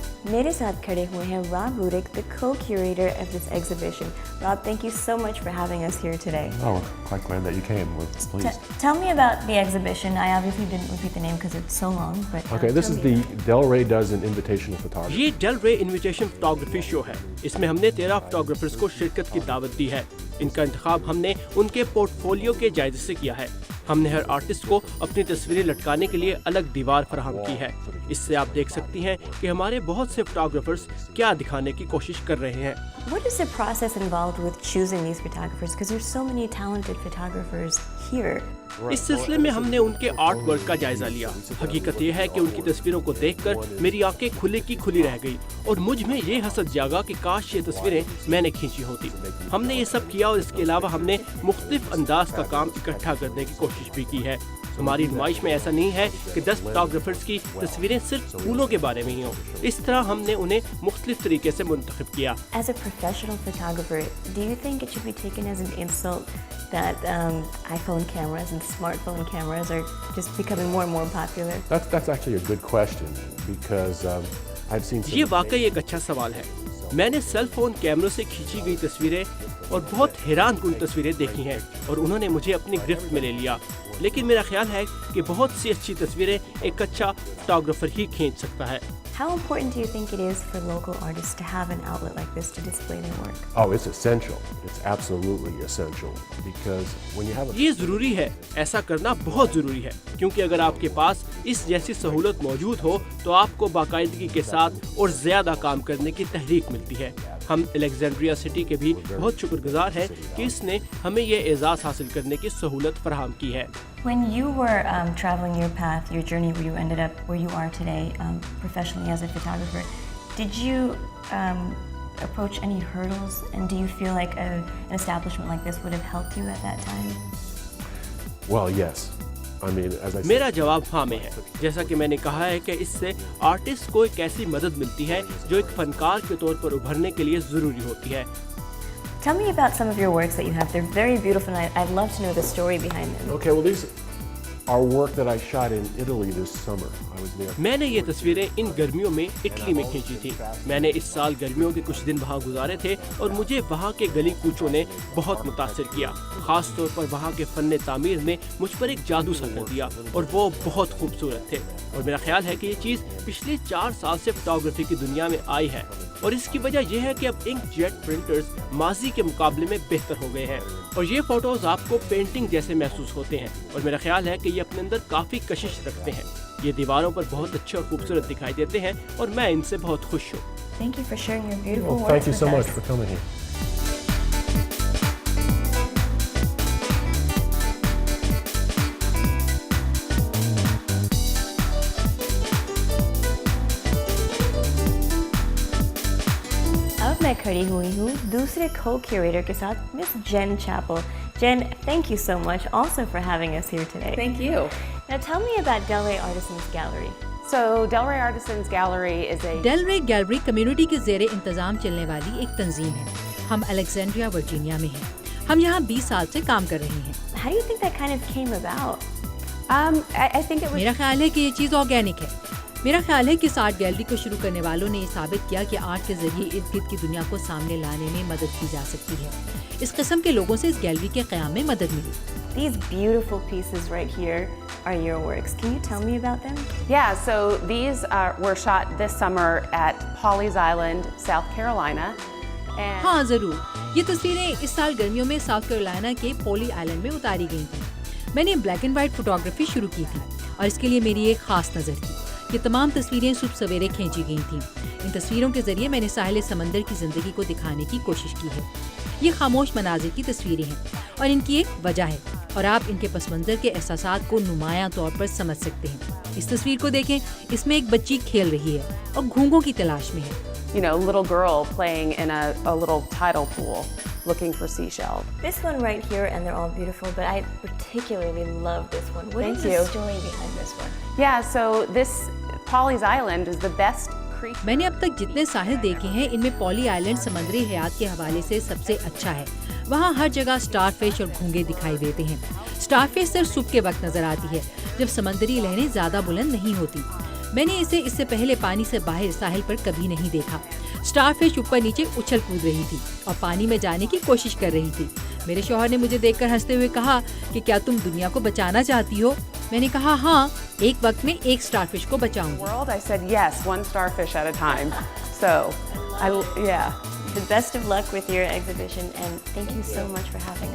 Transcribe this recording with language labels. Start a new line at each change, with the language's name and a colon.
Hindi: मेरे साथ खड़े हुए हैं
English: Rob Rudick, the co-curator of this exhibition. Rob, thank you so much for having us here today. Oh, quite glad that you came. We're pleased. Tell me about the exhibition. I obviously didn't repeat the name because it's so long, but Okay, this is the Delray Dozen Invitational Photography.
Hindi: ये Delray Invitation Photography Show है। इसमें हमने 13 photographers को शिरकत की दावत दी है। इनका इंतखाब हमने उनके पोर्टफोलियो के जायजे से किया है। हमने हर आर्टिस्ट को अपनी तस्वीरें लटकाने के लिए अलग दीवार फराहम की है। इससे आप देख सकती हैं कि हमारे बहुत से फोटोग्राफर्स क्या दिखाने की कोशिश कर रहे हैं।
English: What is the process involved with choosing these photographers? Because there's so many talented photographers here.
Hindi: इस सिलसिले में हमने उनके आर्ट वर्क का जायजा लिया। हकीकत यह है कि उनकी तस्वीरों को देखकर मेरी आंखें खुली की खुली रह गई और मुझ में ये हसद जागा कि काश ये तस्वीरें मैंने खींची होती। हमने ये सब किया और इसके अलावा हमने मुख्तलिफ अंदाज का काम इकट्ठा करने की कोशिश भी की है। हमारी नुमाइश में ऐसा नहीं है कि 10 फोटोग्राफर्स की तस्वीरें सिर्फ फूलों के बारे में ही हों। इस तरह हमने उन्हें मुख्तलिफ तरीके से मुंतखब किया।
English: As a professional photographer, do you think it should be taken as an insult that iPhone cameras and smartphone cameras are just becoming more and more popular? That's actually a good question because I've seen
Hindi: ये वाकई एक अच्छा सवाल है। मैंने cell phone कैमरों से खींची गई तस्वीरें और बहुत हैरान कुन तस्वीरें देखी हैं और उन्होंने मुझे अपनी गिरफ्त में ले लिया। लेकिन मेरा ख्याल है कि बहुत सी अच्छी तस्वीरें एक अच्छा फोटोग्राफर ही खींच सकता है।
English: How important do you think it is for local artists to have an outlet like this to display their work? Oh, it's essential. It's absolutely essential because when you have a
Hindi: ये जरूरी है, ऐसा करना बहुत जरूरी है, क्योंकि अगर आपके पास इस जैसी सहूलत मौजूद हो तो आपको बाकायदगी के साथ और ज्यादा काम करने की तहरीक मिलती है। हम अलेक्जेंड्रिया सिटी के भी बहुत शुक्रगुजार हैं कि इसने हमें ये एजाज़ हासिल करने की सहूलत फराहम की है।
English: When you were traveling your path, your journey where you ended up where you are today professionally as a photographer, did you approach any hurdles, and do you feel like an establishment like this would have helped you at that time? Well, yes. I mean, as I said,
Hindi: मेरा जवाब हाँ में है। जैसा कि मैंने कहा है कि इससे आर्टिस्ट को एक ऐसी मदद मिलती है जो एक फनकार के तौर पर उभरने के लिए जरूरी होती है।
English: Tell me about some of your works that you have. They're very beautiful, and I'd love to know the story behind them. Okay, well these are work that I shot in Italy this summer. I was there.
Hindi: मैंने ये तस्वीरें इन गर्मियों में Italy में खींची थी। मैंने इस साल गर्मियों के कुछ दिन वहाँ गुजारे थे और मुझे वहाँ के गली कूचों ने बहुत मुतासिर किया। खास तौर पर वहाँ के फन तामीर ने मुझ पर एक जादू सा कर दिया और वो बहुत खूबसूरत थे। और मेरा ख्याल है कि ये चीज़ पिछले 4 साल से फोटोग्राफी की दुनिया में आई है, और इसकी वजह यह है कि अब इंक जेट प्रिंटर्स माजी के मुकाबले में बेहतर हो गए हैं और ये फोटोज आपको पेंटिंग जैसे महसूस होते हैं। और मेरा ख्याल है कि ये अपने अंदर काफ़ी कशिश रखते हैं। ये दीवारों पर बहुत अच्छे और खूबसूरत दिखाई देते हैं और मैं इनसे बहुत खुश हूँ।
English: Thank you for sharing your beautiful Well, works thank you so with much us. for coming here.
Hindi: अब मैं खड़ी हुई हूँ दूसरे co-curator के साथ, Miss Jen Chappell.
English: Jen, thank you so much also for having us here today. Thank you. Now tell me about Delray Artisans Gallery. So Delray Artisans Gallery is a
Hindi: Delray gallery community के ज़ेरे इंतज़ाम चलने वाली एक तंजीम है। हम Alexandria Virginia में हैं। हम यहाँ 20 साल से काम कर रहे हैं।
English: How do you think that kind of came about? I think it was
Hindi: मेरा ख्याल है कि ये चीज़ ऑर्गेनिक है। मेरा ख्याल है कि इस आर्ट गैलरी को शुरू करने वालों ने ये साबित किया कि आर्ट के जरिए इर्द गिर्द की दुनिया को सामने लाने में मदद की जा सकती है। इस किस्म के लोगों से इस गैलरी के क़याम में मदद मिली।
English: These beautiful pieces right here are your works. Can you tell me about them? Yeah, so these were shot this summer at Pawleys Island, South Carolina. And
Hindi: हाँ ज़रूर, ये तस्वीरें इस साल गर्मियों में साउथ कैरोलिना के पॉली आइलैंड में उतारी गई थी। मैंने ब्लैक एंड वाइट फोटोग्राफी शुरू की थी और इसके लिए मेरी एक खास नज़र थी। ये तमाम तस्वीरें सुबह सवेरे खींची गई थीं। इन तस्वीरों के जरिए मैंने साहिल समंदर की ज़िंदगी को दिखाने की कोशिश की है। ये खामोश मनाजिर की तस्वीरें हैं और इनकी एक वजह है और आप इनके पस मंज़र के एहसासात को नुमायां तौर पर समझ सकते हैं। इस तस्वीर को देखें, इसमें एक बच्ची खेल रही है और घोंघों की तलाश में है।
English: you know, little girl playing in a little tidal pool looking for seashells. This one right here, and they're all beautiful, but I particularly love this one. What Thank is the you. story behind this one? Yeah, so this Pawleys Island is the best creek.
Hindi: मैंने अब तक जितने साहिल देखे हैं, इनमें poly island समुद्री हयात के हवाले से सबसे अच्छा है। वहाँ हर जगह स्टारफिश और घोंगे दिखाई देते हैं। स्टारफिश सिर्फ सुबह के वक्त नजर आती है, जब समंदरी लहरें ज्यादा बुलंद नहीं होती। मैंने इसे इससे पहले पानी से बाहर साहिल पर कभी नहीं देखा। स्टारफिश ऊपर नीचे उछल कूद रही थी और पानी में जाने की कोशिश कर रही थी। मेरे शौहर ने मुझे देखकर हंसते हुए कहा कि क्या तुम दुनिया को बचाना चाहती हो? मैंने कहा हाँ, एक वक्त में एक स्टारफिश को बचाऊंगी।
English: World, I said yes, one starfish at a time. So, yeah. The best of luck with your exhibition, and thank you so much for having us.